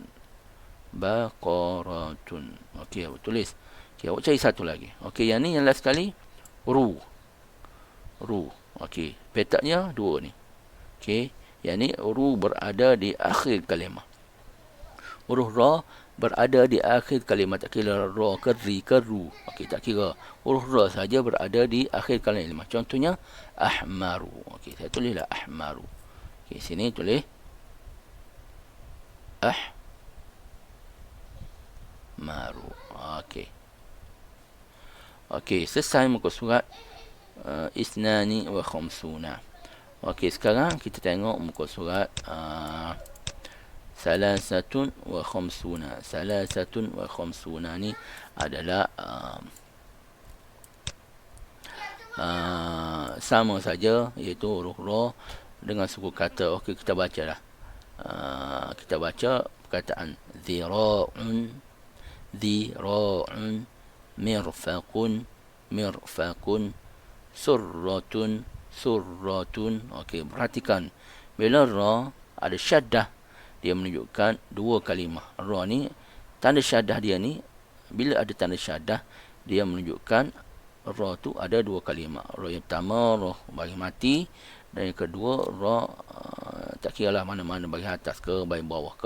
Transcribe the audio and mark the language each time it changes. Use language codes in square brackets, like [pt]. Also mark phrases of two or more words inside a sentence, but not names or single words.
[ms] Baqaratun. Okey, awak tulis. Okey, awak cari satu lagi. Okey, yang ni yang last sekali ru. Okey, petaknya dua ni. Okey, yang ni ru berada di akhir kalimah. Huruf ra berada di akhir kalimat. Tak kira ra ke ri ke ru. Okey, tak kira. Huruf ra saja berada di akhir kalimat. Contohnya ahmaru. Okey, saya tulislah ahmaru. Okey, sini tulis maru. Okey. Okey, selesai muka surat [ar] اثنان وخمسون. [ms] Okey, sekarang kita tengok muka surat [ar] ثلاثة وخمسون. ثلاثة وخمسون [ms] ni adalah sama saja, iaitu huruf ra dengan suku kata. Okey, kita bacalah. Kita baca perkataan [ar] ذراع، ذراع، مرفق، مرفق، سرة، سرة. [ms] Okey, perhatikan bila ra ada syaddah, dia menunjukkan dua kalimah. Ra ni tanda syaddah dia ni, bila ada tanda syaddah dia menunjukkan ra tu ada dua kalimah. Ra yang pertama ra bagi mati, dan yang kedua ra tak kiralah mana-mana, bagi atas ke bagi bawah ke.